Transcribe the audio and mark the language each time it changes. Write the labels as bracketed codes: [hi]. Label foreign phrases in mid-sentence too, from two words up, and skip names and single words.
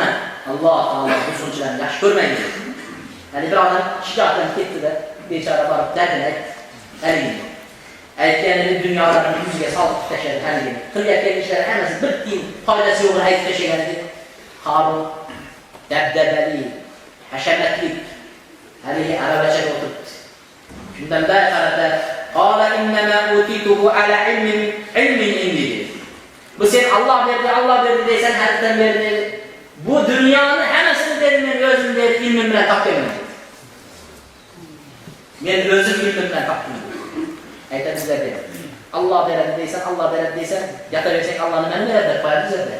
[uz] Alloh taolo buzg'unchilarni yaxshi ko'rmaydi. Ya'ni bir odam shijoatdan ketdi-da, bechora borib dardini aytdi. Aytganini dunyolarni yuziga solib tashladi haligi. Qilayotgan ishlar hammasi bir tiyin foydasi yo'qini aytib tashlagan edi. Qarun dabdabali, hashamatli haligi arabachaga o'tiribdi. Shundan beri qarata [ar] قال إنما أوتيته على علم عندي. [uz] Bu sen Alloh berdi deysan, haddan berdi. Bu dunyoni hammasini berdi, men o'zim berdi, ilmim bilan topganman. Men o'zim ilmim bilan topdim. Aytadizlar dedi. Alloh beradi deysan, yotaversang Alloh nimani beradi deb qo'yadizlar.